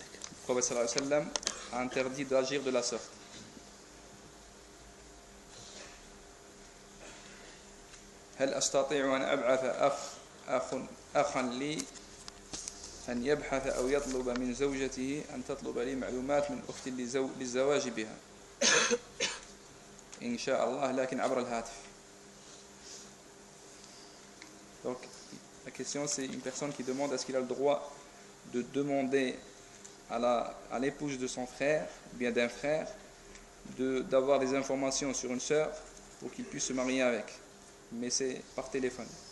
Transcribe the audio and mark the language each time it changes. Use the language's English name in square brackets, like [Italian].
[French] Le prophète صلى الله عليه وسلم a interdit d'agir de la sorte. [Arabic] هل أستطيع أن أبعث أخ لي أن يبحث أو يطلب من زوجته أن تطلب لي معلومات من أختي للزواج بها؟ إن شاء الله لكن عبر الهاتف. [French] Donc, la question, c'est une personne qui demande est-ce qu'il a le droit de demander à l'épouse de son frère, ou bien d'un frère, d'avoir des informations sur une sœur pour qu'il puisse se marier avec. Mais c'est par téléphone.